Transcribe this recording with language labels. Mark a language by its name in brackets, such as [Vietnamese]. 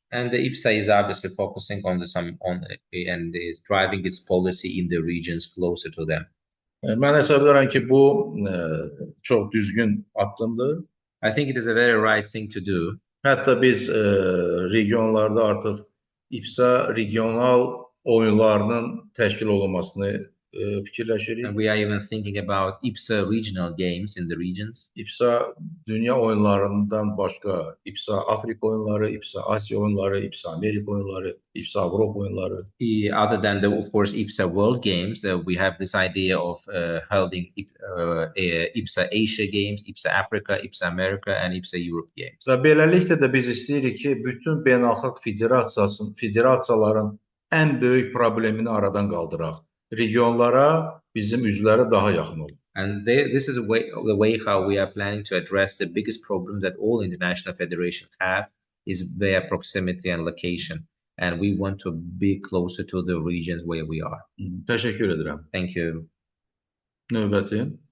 [English] And the IBSA is obviously focusing on and is driving its policy in the regions closer to them. [Azerbaijani] Mən hesab edirəm ki, bu çox düzgün addımdır. [English] I think it is a very right thing to do. [Azerbaijani] Hətta biz regionlarda artıq IBSA regional oyunlarının təşkil olunmasını fikirləşirik. [English] And we are even thinking about IBSA regional games in the regions. [Azerbaijani] IBSA dünya oyunlarından başqa IBSA Afrika oyunları, IBSA Asya oyunları, IBSA Amerika oyunları, IBSA Avropa oyunları. [English] Other than of course, IBSA World Games, we have this idea of holding IBSA Asia Games, IBSA Africa, IBSA America, and IBSA Europe Games. [Azerbaijani] Və beləliklə də biz istəyirik ki, bütün beynəlxalq federasiyaların ən böyük problemini aradan qaldıraq. Regionlara bizim üzvləri daha yaxın olur. [English] And this is the way how we are planning to address the biggest problem that all international federations have is their proximity and location. And we want to be closer to the regions where we are. [Azerbaijani] Təşəkkür edirəm. [English] Thank you. [Azerbaijani] Növbəti.